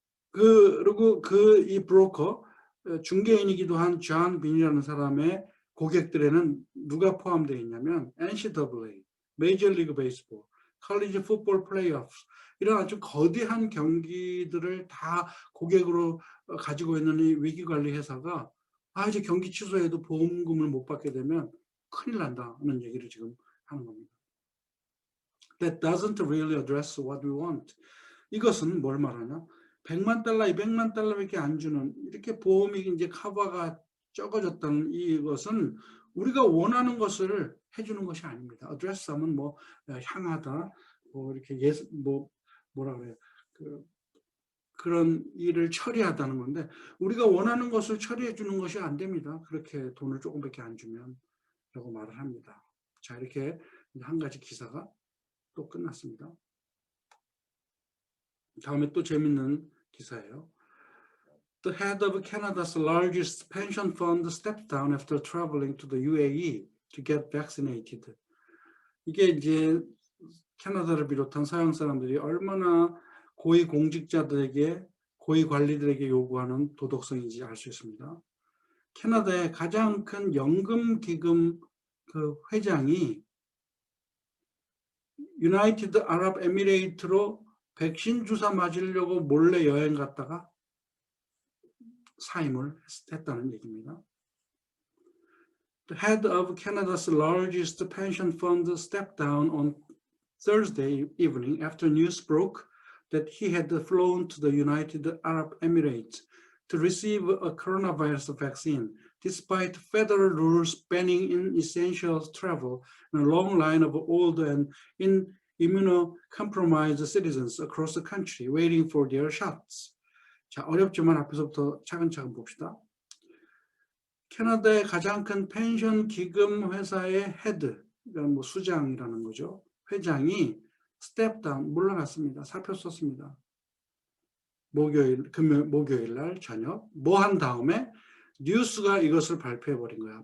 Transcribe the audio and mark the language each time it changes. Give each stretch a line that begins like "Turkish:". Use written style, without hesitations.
Korean: 그리고 이 브로커, 중개인이기도 한 존 빈이라는 사람의 고객들에는 누가 포함되어 있냐면 NCAA, 메이저리그 베이스볼, 컬리지 풋볼 플레이오프 이런 아주 거대한 경기들을 다 고객으로 가지고 있는 이 위기관리 회사가 이제 경기 취소해도 보험금을 못 받게 되면 큰일 난다는 얘기를 지금 하는 겁니다.
English: That doesn't really address what we want.
Korean: 이것은 뭘 말하냐? 100만 달러, 200만 달러밖에 안 주는 이렇게 보험이 이제 커버가 적어졌다는 이것은 우리가 원하는 것을 해주는 것이 아닙니다. address 하면 뭐 향하다, 뭐 이렇게 뭐라 그래요? 그런 일을 처리하다는 건데 우리가 원하는 것을 처리해 주는 것이 안 됩니다. 그렇게 돈을 조금밖에 안 주면 라고 말을 합니다. 자, 이렇게 한 가지 기사가 또 끝났습니다. 다음에 또 재밌는 기사예요.
English: The head of Canada's largest pension fund stepped down after traveling to the UAE to get vaccinated.
Korean: 이게 이제 캐나다를 비롯한 서양 사람들이 얼마나 고위 공직자들에게, 고위 관리들에게 요구하는 도덕성인지 알 수 있습니다. 캐나다의 가장 큰 연금기금 그 회장이 유나이티드 아랍에미레이트로 백신 주사 맞으려고 몰래 여행 갔다가 사임을 했다는 얘기입니다.
English: The head of Canada's largest pension fund stepped down on Thursday evening after news broke that he had flown to the United Arab Emirates to receive a coronavirus vaccine, despite federal rules banning essential travel and a long line of old and immunocompromised citizens across the country waiting for their shots.
Korean: 자, 어렵지만 앞에서부터 차근차근 봅시다. 캐나다의 가장 큰 펜션 기금 회사의 헤드, 그러니까 뭐 수장이라는 거죠. 회장이 스텝 다운, 물러났습니다. 사표 썼습니다. 목요일 날 저녁. 뭐 한 다음에 뉴스가 이것을 발표해버린 거야.